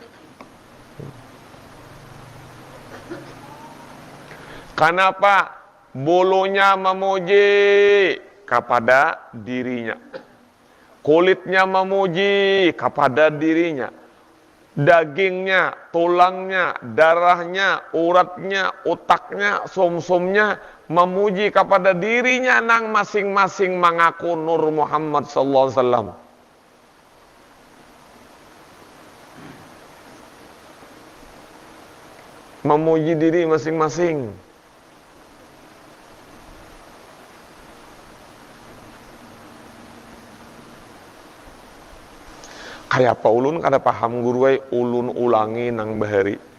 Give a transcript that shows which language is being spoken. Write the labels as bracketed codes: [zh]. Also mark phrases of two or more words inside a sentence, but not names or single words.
[id] Kenapa bulunya memuji kepada dirinya, kulitnya memuji kepada dirinya, dagingnya, tulangnya, darahnya, uratnya, otaknya, sumsumnya memuji kepada dirinya nang masing-masing mengaku Nur Muhammad [ar] صلى الله عليه وسلم. [id] Memuji diri masing-masing. [bjn] Kayak apa ulun kada paham guru ulun ulangi nang bahari.